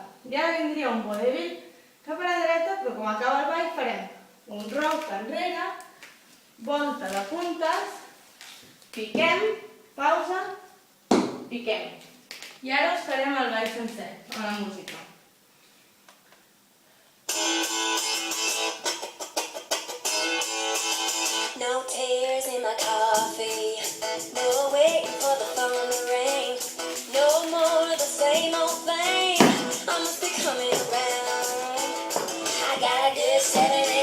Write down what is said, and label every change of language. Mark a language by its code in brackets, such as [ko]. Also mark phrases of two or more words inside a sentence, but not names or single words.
[ca] I ara vindria un vodevil cap a la dreta, però com acaba el ball farem un roc enrere, volta de puntes, piquem, pausa, piquem. I ara us farem el ball sencer, amb la música. [en] No tears in my coffee, no waiting for the phone to ring, no more of the same old thing, I must be coming around. I got a good 7